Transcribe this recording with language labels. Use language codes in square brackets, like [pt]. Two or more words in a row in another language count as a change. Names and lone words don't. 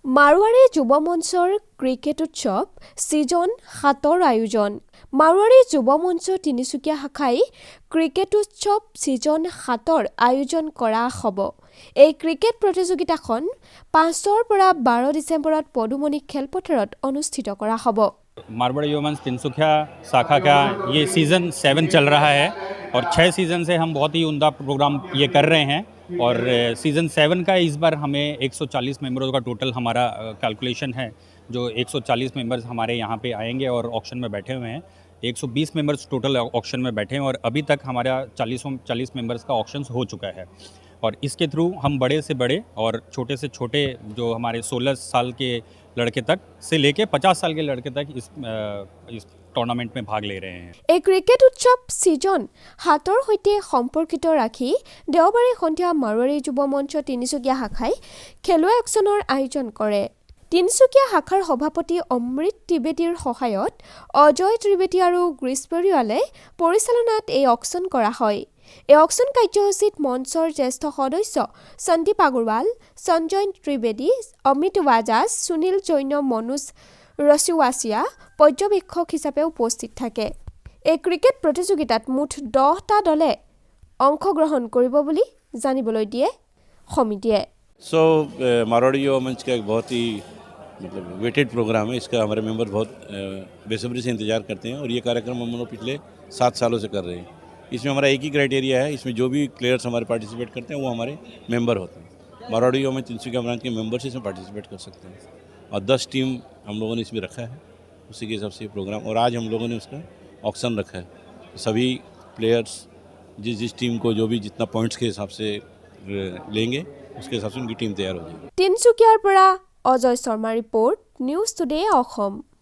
[as] মাৰোৱাৰী যুৱ মঞ্চৰ ক্ৰিকেট উৎসৱ ছিজন 7ৰ আয়োজন। মাৰোৱাৰী যুৱ মঞ্চ তিনিচুকীয়া শাখাই ক্ৰিকেট উৎসৱ ছিজন 7ৰ আয়োজন কৰা হ'ব। এই ক্ৰিকেট প্ৰতিযোগিতাখন 5 পৰা 12 ডিচেম্বৰত পদুমণি খেলপথাৰত অনুষ্ঠিত কৰা হ'ব। [hi] मारवाड़ी युवा मंच तिनसुकिया शाखा का ये सीज़न 7 चल रहा है और 6 सीज़न से हम बहुत ही उम्दा प्रोग्राम ये कर रहे हैं और सीज़न 7 का इस बार हमें 140 मेंबरों का टोटल हमारा कैलकुलेशन है। जो 140 मेंबर्स हमारे यहाँ पे आएंगे और ऑक्शन में बैठे हुए हैं। 120 मेंबर्स [en] total auction [hi] में बैठे हैं और अभी तक हमारा 40 मेंबर्स का ऑक्शन हो चुका है और इसके थ्रू हम बड़े से बड़े और छोटे से छोटे जो हमारे 16 साल के लड़के तक से लेके 50 साल के लड़के तक इस टूर्नामेंट में भाग ले रहे हैं। [as] এই ক্ৰিকেট উৎসৱ ছিজন 7ৰ সৈতে সম্পৰ্কিত ৰাখি দেওবাৰে সন্ধিয়া মাৰোৱাৰী যুৱ মঞ্চ তিনিচুকীয়া শাখাই খেলুৱৈ অকশ্যনৰ আয়োজন কৰে। তিনিচুকীয়া শাখাৰ সভাপতি অমৃত ত্ৰিবেদীৰ সহায়ত অজয় ত্ৰিবেদী আৰু গ্ৰীছ পৰিয়ালে পৰিচালনাত এই অকশ্যন কৰা হয়। এই অকশ্যন কাৰ্যসূচীত মঞ্চৰ জ্যেষ্ঠ সদস্য সন্দীপ আগৰৱাল, সঞ্জয় ত্ৰিবেদী, অমিত ৱাজাজ, সুনীল জৈন, মনোজ ৰচিৱাচিয়া পৰ্যবেক্ষক হিচাপে উপস্থিত থাকে। এই ক্ৰিকেট প্ৰতিযোগিতাত মুঠ 10টা দলে অংশগ্ৰহণ কৰিব বুলি জানিবলৈ দিয়ে সমিতিয়ে। [hi] मारवाड़ी युवा मंच का एक बहुत ही [en] weighted program [hi] है। इसका हमारे मेंबर बहुत बेसब्री से इंतज़ार करते हैं और ये कार्यक्रम हम लोग पिछले 7 सालों से कर रहे हैं। इसमें हमारा एक ही क्राइटेरिया है, इसमें जो भी प्लेयर्स हमारे पार्टिसिपेट करते हैं वो हमारे मेंबर होते हैं। मारवाड़ी युवा मंच तिनसुकिया ब्रांच के मेंबर्स इसमें पार्टिसिपेट कर सकते हैं और 10 टीम हम लोगों ने इसमें रखा है। उसी के हिसाब से ये प्रोग्राम और आज हम लोगों ने उसका ऑक्शन रखा है। सभी प्लेयर्स जिस टीम को जो भी जितना पॉइंट्स के हिसाब से लेंगे उसके हिसाब से उनकी टीम तैयार हो जाएगी। [as] তিনিচুকীয়াৰ পৰা অজয় শৰ্মা ৰিপৰ্ট, নিউজ টুডে অসম।